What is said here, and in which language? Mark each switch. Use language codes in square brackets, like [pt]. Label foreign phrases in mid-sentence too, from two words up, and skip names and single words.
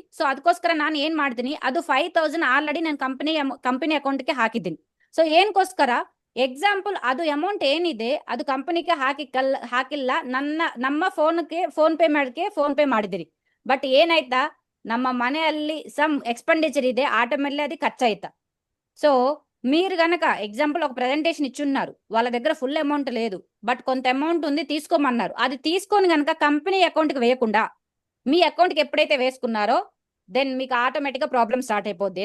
[kn] ಸೊ ಅದಕ್ಕೋಸ್ಕರ ನಾನು ಏನ್ ಮಾಡ್ತೀನಿ, ಅದು 5,000 ಆಲ್ರೆಡಿ ನಾನು ಕಂಪನಿ ಅಕೌಂಟ್ಗೆ ಹಾಕಿದ್ದೀನಿ. ಸೊ ಏನಕ್ಕೋಸ್ಕರ ಎಕ್ಸಾಂಪಲ್ ಅದು ಅಮೌಂಟ್ ಏನಿದೆ ಅದು ಕಂಪನಿಗೆ ಹಾಕಿಲ್ಲ, ನಮ್ಮ ಫೋನ್ ಪೇ ಮಾಡಿದಿರಿ. ಬಟ್ ಏನಾಯ್ತಾ, ನಮ್ಮ మನೆಯಲ್ಲಿ [en] some expenditure [kn] ಇದೆ, [te] ఆటోమేటిక్లీ అది ఖర్చు అయితా. సో మీరు గనక ఎగ్జాంపుల్ ఒక ప్రెజెంటేషన్ ఇచ్చున్నారు, వాళ్ళ దగ్గర [en] full amount [te] లేదు బట్ కొంత అమౌంట్ ఉంది తీసుకోమన్నారు, అది తీసుకొని గనక కంపెనీ అకౌంట్కి వేయకుండా మీ అకౌంట్కి ఎప్పుడైతే వేసుకున్నారో దెన్ మీకు ఆటోమేటిక్గా [en] problem start [te] అయిపోద్ది.